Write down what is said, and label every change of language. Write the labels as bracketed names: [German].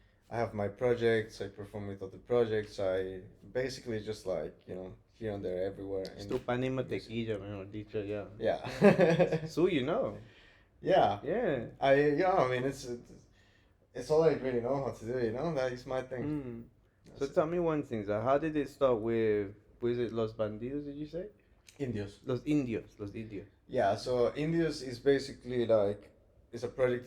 [English] I have my projects. I perform with other projects. I basically just like here and there, everywhere. [Spanish] Es tu pan y mantequilla, mejor dicho, yeah. [English] Yeah. So you know. Yeah. Yeah. I mean, it's all I really know how to do. You know, that is my thing. So tell me one thing. So how did it start with? Was it Los Bandidos? Did you say? Indios. Los Indios. Yeah. So Indios is basically like it's a project.